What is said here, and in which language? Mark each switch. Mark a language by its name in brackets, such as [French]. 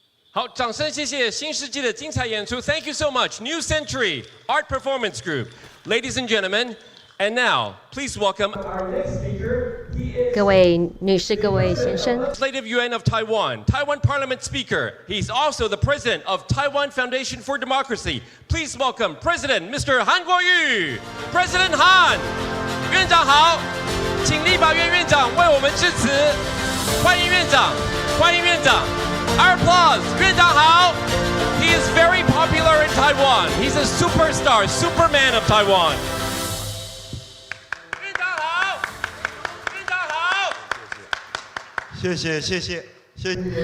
[Chinese] 好，掌声谢谢新世纪的精彩演出。 [English] Thank you so much, New Century Art Performance Group. Ladies and gentlemen, and now please welcome our next speaker. He is [Chinese] 各位女士、各位先生， [English] Legislative Yuan of Taiwan, Taiwan Parliament Speaker. He's also the President of Taiwan Foundation for Democracy. Please welcome President Mr. Han Kuo-yu. [Chinese] President Han, 院长好，请立法院院长为我们致辞。欢迎院长，欢迎院长。 [English] Our applause, [Chinese] 院长好。 [English] He is very popular in Taiwan. He's a superstar, Superman of Taiwan. [Chinese] 院长好，院长好。谢谢谢谢谢谢。